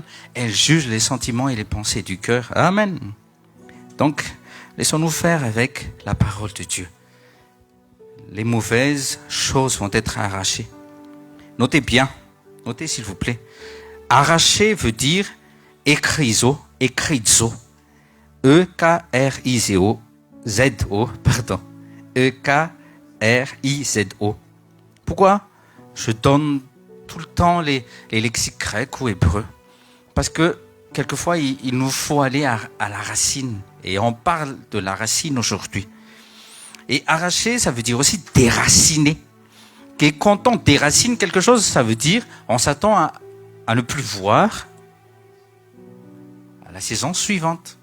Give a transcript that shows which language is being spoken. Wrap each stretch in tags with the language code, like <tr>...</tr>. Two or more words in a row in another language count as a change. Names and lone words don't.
<fr>Elle juge les sentiments et les pensées du cœur. Amen. Donc, laissons-nous faire avec la parole de Dieu. Les mauvaises choses vont être arrachées. Notez bien, notez s'il vous plaît. Arracher veut dire écrizo, E-K-R-I-Z-O, Z-O, pardon. E-K-R-I-Z-O. Pourquoi je donne tout le temps les lexiques grecs ou hébreux? Parce que quelquefois, il nous faut aller à la racine. Et on parle de la racine aujourd'hui. Et arracher, ça veut dire aussi déraciner. Et quand on déracine quelque chose, ça veut dire on s'attend à ne plus voir à la saison suivante.</fr>